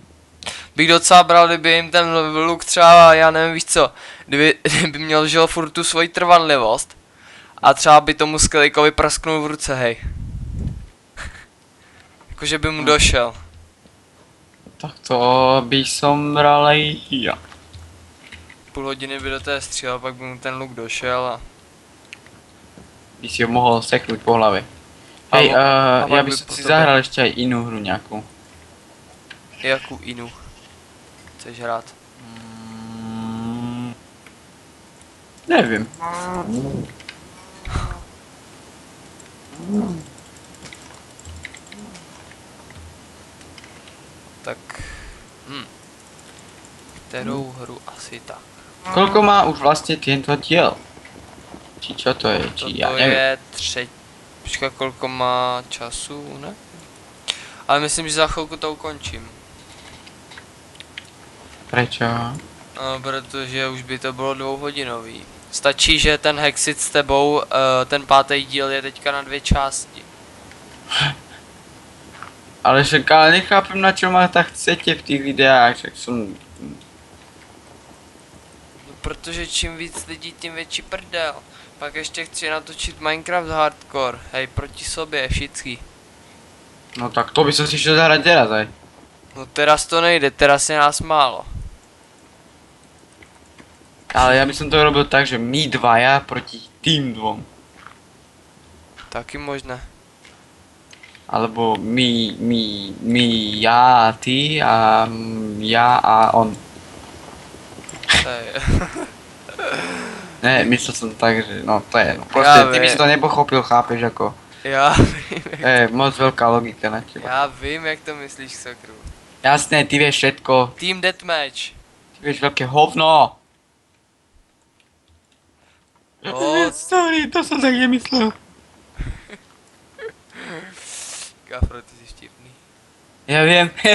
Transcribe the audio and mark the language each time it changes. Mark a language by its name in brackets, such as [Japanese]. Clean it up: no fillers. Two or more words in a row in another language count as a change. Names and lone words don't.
[Czech] Bych docela bral, kdyby jim ten luk třeba, já nevím, víš co, kdyby měl, žil furt tu svoji trvanlivost a třeba by tomu Skelikovi prasknul v ruce, hej. Jakože by mu došel. [Slovak] Tak to by som bral aj ja. [Czech] Půl hodiny by do té střílel, pak by mu ten luk došel a... [Slovak] By si ho mohol seknúť po hlave. A Hej, [Czech] pak [Slovak] ja by by som po si [Czech] tobě- [Slovak] zahral ešte aj inú hru nejakú. [Czech] Jakou inu chceš hrát? [Slovak] Neviem. Tak... [Czech] Kterou hru asi tak? [Slovak] Koľko má už vlastne tento diel? Či čo to je? Či ja Toto neviem. [Czech] je třetí... Počkej, kolko má času, ne? Ale myslím, že za chvilku to ukončím. [Slovak] Prečo? [Czech] No, protože už by to bylo 2hodinový. Stačí, že ten Hexit s tebou, ten 5. díl je teďka na 2 části. [Slovak] Ale však ale nechápem, na čo ma tak chcete v tých videách, však som... [Czech] No, protože čím víc lidí, tím větší prdel. Pak ještě chci natočit Minecraft Hardcore, hej, proti sobě, všichni. [Slovak] No tak to by som si šiel zahrať teraz aj. No teraz to nejde, teraz je nás málo. Ale ja by som to robil tak, že my dvaja proti tým dvom. [Czech] Taky možné. [Slovak] Alebo ja, ty a ja a on. To je... Ne, myslel som tak, že no to je, proste ty by viem. si to nepochopil, chápeš ako. [Czech] Já vím, Moc velká logika na těba. já vím, jak to myslíš, sakru. [Slovak] Jasné, ty vieš všetko. Team Deathmatch. Ty vieš veľké hovno. No, Sorry, to som tak nemyslel. [Czech] Gafro, ty jsi vtipný. [Slovak] Ja viem.